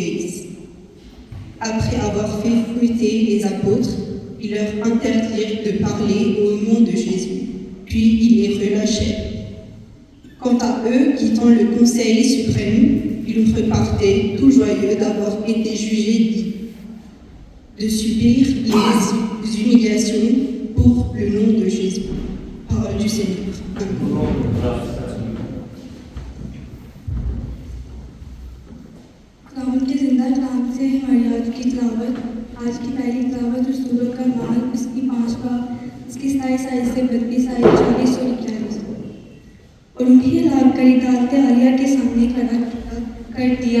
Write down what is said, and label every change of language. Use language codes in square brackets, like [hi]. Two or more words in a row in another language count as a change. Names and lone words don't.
[fr] » Après avoir fait fruiter les apôtres, ils leur interdirent de parler au nom de Jésus, puis ils les relâchèrent. Quant à eux, quittant le Conseil suprême, ils repartaient tout joyeux d'avoir été jugés dignes de subir les humiliations pour le nom de Jésus. Parole du Seigneur. [ur] خداوند کے زندہ کلام سے ہماری آج کی تلاوت، آج کی پہلی تلاوت اور سورت کا نام، اس کی 5 باب، اس کی 27 آیت سے 32 آیت 40 اور 41۔ اور انہیں لا کر عدالت عالیہ کے سامنے کھڑا کر دیا۔